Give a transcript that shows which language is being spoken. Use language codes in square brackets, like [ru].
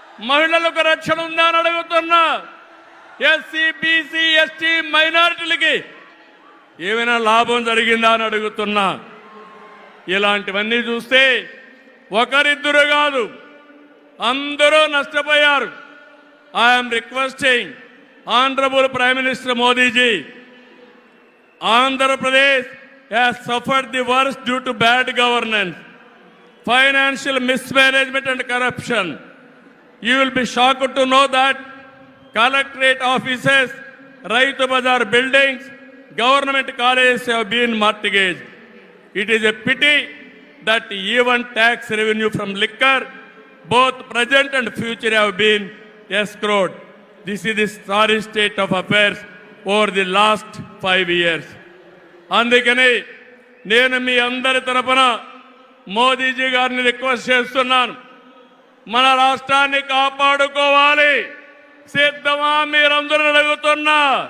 [te] మహిళలకు రక్షణ ఉందా అని అడుగుతున్నా। ఎస్సీ, బీసీ, ఎస్టీ ప్రజలకి ఏమైనా లాభం జరిగిందా అని అడుగుతున్నా. ఇలాంటివన్నీ చూస్తే ఒకరిద్దరు కాదు, అందరూ నష్టపోయారు. [en] I'm requesting honourable prime minister Modiji, Andhra Pradesh has suffered the worst due to bad governance, financial mismanagement and corruption. You will be shocked to know that collectorate offices, Raitu Bazar buildings, government colleges have been mortgaged. It is a pity that even tax revenue from liquor, both present and future, have been escrowed. This is the sorry state of affairs over the last 5 years. [te] అందుకని నేను మీ అందరి తరపున మోదీజీ గారిని request చేస్తున్నాను, మన రాష్ట్రాన్ని కాపాడుకోవాలి. సిద్ధమా మీరందరూ అడుగుతున్నా?